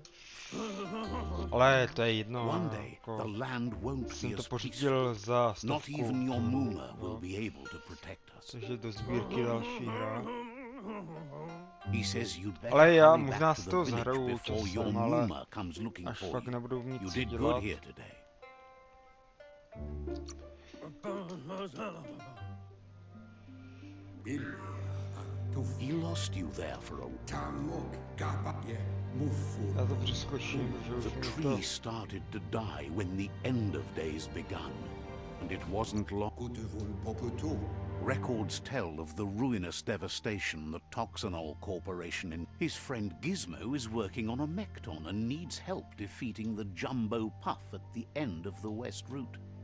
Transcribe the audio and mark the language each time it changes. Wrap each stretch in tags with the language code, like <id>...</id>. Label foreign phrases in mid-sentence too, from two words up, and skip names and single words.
<cs>Ale to je jedno, jako, jsem to pořídil za 100. Což je do sbírky další hra. Ale já možná si to zahraju časem, ale až fakt nebudu nic dělat.</cs> <en>He lost you there for a</en> <cs>Já to přeskočím, že už</cs> <en>the tree started to die when the end of days begun, and it wasn't long. Records tell of the ruinous devastation the Toxanol Corporation in. His friend Gizmo is working on a Mekton and needs help defeating the Jumbo Puff at the end of the West Route.</en>